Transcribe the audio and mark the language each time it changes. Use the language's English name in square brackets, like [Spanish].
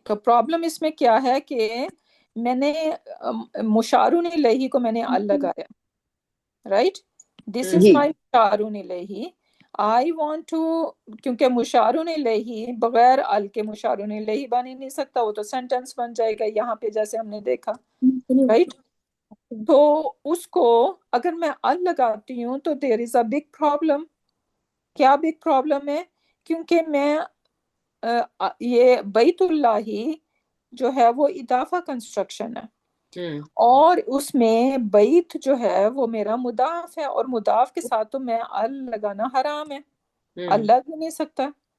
[Urdu] تو پرابلم اس میں کیا ہے کہ میں نے مشار الیہ کو میں نے ال لگایا. [English] Right. This is [Urdu] جی [English] My مشار الیہ. I want to, [Urdu] کیونکہ مشار الیہ بغیر ال کے مشار الیہ بن ہی نہیں سکتا، وہ تو سینٹنس بن جائے گا یہاں پہ جیسے ہم نے دیکھا. [English] Right. [Urdu] تو اس کو اگر میں ال لگاتی ہوں تو [English] There is a big problem. [Urdu] کیا بگ پرابلم ہے؟ کیونکہ میں یہ بیت اللہ جو ہے وہ اضافہ کنسٹرکشن ہے، اور اس میں بیت جو ہے وہ میرا مضاف ہے، اور مضاف کے ساتھ تو میں ال لگانا حرام ہے، ال لگ ہی نہیں سکتا.